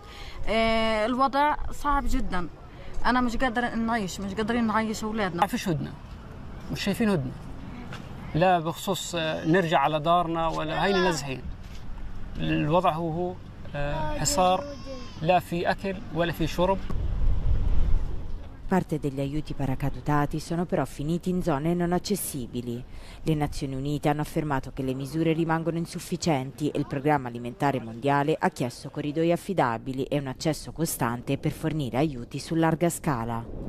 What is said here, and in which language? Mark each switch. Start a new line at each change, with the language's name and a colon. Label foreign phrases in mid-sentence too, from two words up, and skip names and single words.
Arabic: الوضع صعب جدا. أنا مش قادرين نعيش أولادنا. ما فيش هدنة، مش شايفين هدنة، لا بخصوص نرجع على دارنا ولا هينا نازحين. الوضع هو حصار، لا في أكل ولا في شرب.
Italian: Parte degli aiuti paracadutati sono però finiti in zone non accessibili. Le Nazioni Unite hanno affermato che le misure rimangono insufficienti e il Programma Alimentare Mondiale ha chiesto corridoi affidabili e un accesso costante per fornire aiuti su larga scala.